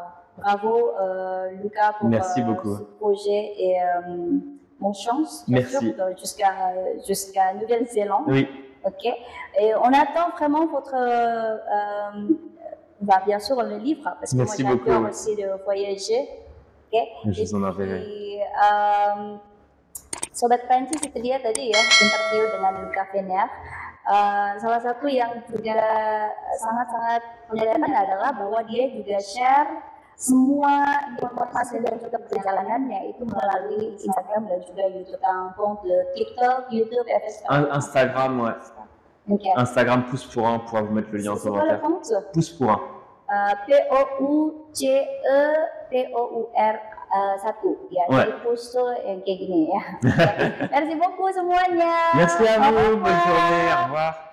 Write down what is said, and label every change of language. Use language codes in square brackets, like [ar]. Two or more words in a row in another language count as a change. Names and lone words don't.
[fr] Bravo, Lucas, pour ce projet et bonne chance. Merci. Jusqu'à Nouvelle-Zélande. Oui. Ok. Et on attend vraiment votre. Bien sûr, le livre, parce que merci moi j'adore beaucoup. Aussi de voyager. Ok. Je vous en enverrai. [id] Sobat Prancis itu dia tadi ya interview dengan Lucas Venier. Salah satu yang juga sangat-sangat kelihatan adalah bahwa dia juga share semua informasi dan juga perjalanannya itu melalui Instagram dan juga YouTube, [fr] compte TikTok, YouTube, Instagram, ouais. Okay. Instagram pouce pour un, on pourra vous mettre le lien en commentaire. Pouce pour un. [id] POUCEPOUR 1 ya, jadi push yang kayak gini ya. [fr] Merci beaucoup semuanya. Merci à vous, bonne journée, au revoir.